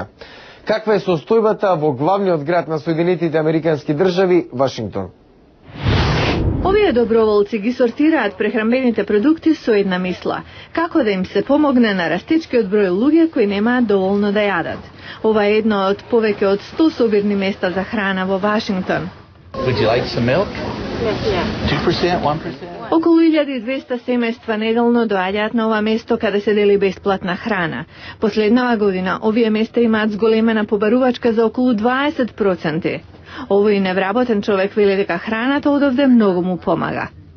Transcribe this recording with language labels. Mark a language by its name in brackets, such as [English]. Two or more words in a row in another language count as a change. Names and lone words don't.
[Macedonian] Каква е состојбата во главниот град на Соединетите Американски држави, Вашингтон? Овие доброволци ги сортираат прехранбените продукти со една мисла: како да им се помогне на растечкиот број луѓе кои немаат доволно да јадат. Ова е едно од повеќе од 100 собирни места за храна во Вашингтон. [English] Would you like some milk? 2%, 1%? [Macedonian] Околу 1200 семејства неделно доаѓаат на ова место каде се дели бесплатна храна. Последнава година овие места имаат зголемена побарувачка за околу 20%. Овој невработен човек вели дека храната одовде многу му помага.